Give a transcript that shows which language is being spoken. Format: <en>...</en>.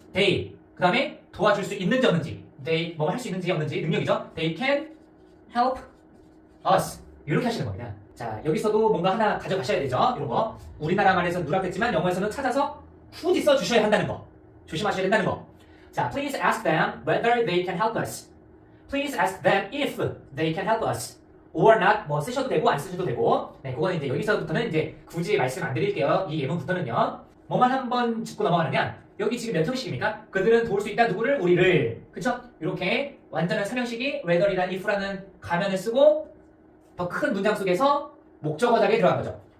<en>They.</en> <ko>그 다음에 도와줄 수 있는지 없는지. They 뭐 할 수 있는지 없는지 능력이죠.</ko> <en>They can help us.</en> <ko>이렇게 하시는 겁니다. 자, 여기서도 뭔가 하나 가져가셔야 되죠. 이런 거. 우리나라 말에서는 누락됐지만 영어에서는 찾아서 굳이 써주셔야 한다는 거. 조심하셔야 된다는 거.</ko> <en>자, please ask them whether they can help us. Please ask them if they can help us.</en> <ko>or not 뭐 쓰셔도 되고 안 쓰셔도 되고. 네, 그거는 이제 여기서부터는 이제 굳이 말씀 안 드릴게요. 이 예문부터는요. 뭐만 한번 짚고 넘어가느냐? 여기 지금 몇 형식입니까? 그들은 도울 수 있다 누구를? 우리를. 그쵸? 이렇게 완전한 삼형식이 whether이란 if라는 가면을 쓰고 더 큰 문장 속에서 목적어 자리에 들어간 거죠.</ko>